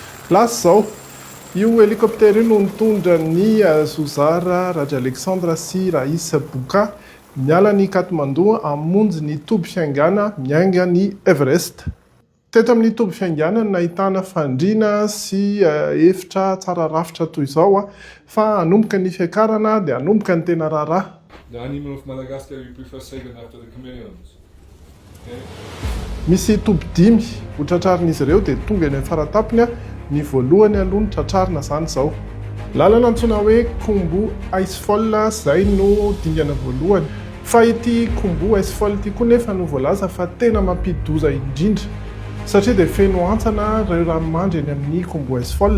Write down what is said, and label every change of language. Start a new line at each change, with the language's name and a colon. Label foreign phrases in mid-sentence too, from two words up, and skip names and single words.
Malagasy: Lasy zao io hélicoptère io no mitondra ny Sozara Radry Alexandra sy Raïs Boka miala ny Katmandu hamonjy ny toby fiaingana miainga ny Everest. Teto amin'ny toby fiaingana no nahitana fandriana sy efitra tsara rafitra toy izao fa hanomboka ny fiakarana dia hanomboka ny tena raharaha.
English: The animal of Madagascar you prefer second after the chameleons. Okay.
Malagasy: Misy toby 5 ho tratrarin'izy ireo dia tonga eny amin'ny faratapony ny voalohany aloha ny tratrarina zany izao. Lalana antsoina hoe Khumbu Icefall izay no dingana voalohany. Fa ity Khumbu Icefall ity koa nefa no voalaza fa tena mampidi-doza indrindra satria dia feno antsana ireo ranomandry eny amin'ny Khumbu Icefall.